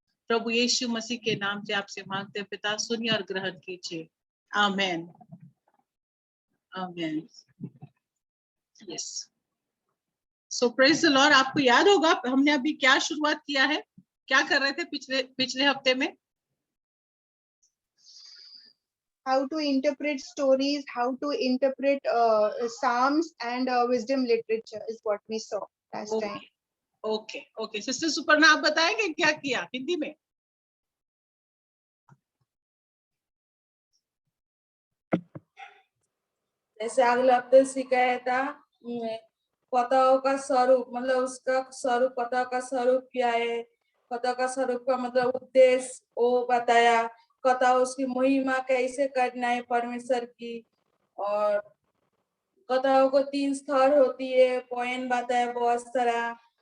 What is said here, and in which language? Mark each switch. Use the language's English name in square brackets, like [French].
[Hindi] प्रभु यीशु मसीह के नाम से आपसे मांगते हैं पिता, सुनिए और ग्रहण कीजिए। [English] Amen, amen. Yes, so praise the Lord. [Hindi] आपको याद होगा हमने अभी क्या शुरुआत किया है, क्या कर रहे थे पिछले हफ्ते में? [English] How to interpret stories, how to interpret psalms and wisdom literature is what we saw last time. [Hindi] Okay sister Suparna, आप बताएंगे क्या किया हिंदी में? जैसे अगले हफ्ते सिखाया था कथाओं का स्वरूप, मतलब उसका स्वरूप, कथा का स्वरूप क्या है, कथा का स्वरूप का मतलब उद्देश्य वो बताया, कथा उसकी महिमा कैसे करना है परमेश्वर की, और कथाओं को 3 स्तर होती है, पॉइंट बताया बहुत सारा।